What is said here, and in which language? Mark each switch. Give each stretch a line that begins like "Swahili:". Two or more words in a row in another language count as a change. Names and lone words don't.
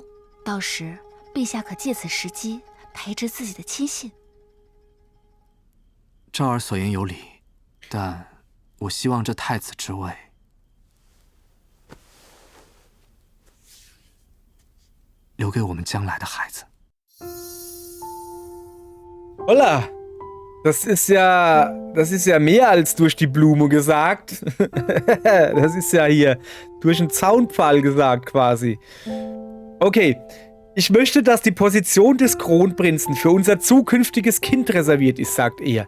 Chinese: 到时，陛下可借此时机培植自己的亲信。赵儿所言有理，但我希望这太子之位留给我们将来的孩子。
German: Holla! Das ist ja mehr als durch die Blume gesagt. Das ist ja hier durch den Zaunpfahl gesagt quasi. Okay. Ich möchte, dass die Position des Kronprinzen für unser zukünftiges Kind reserviert ist, sagt er.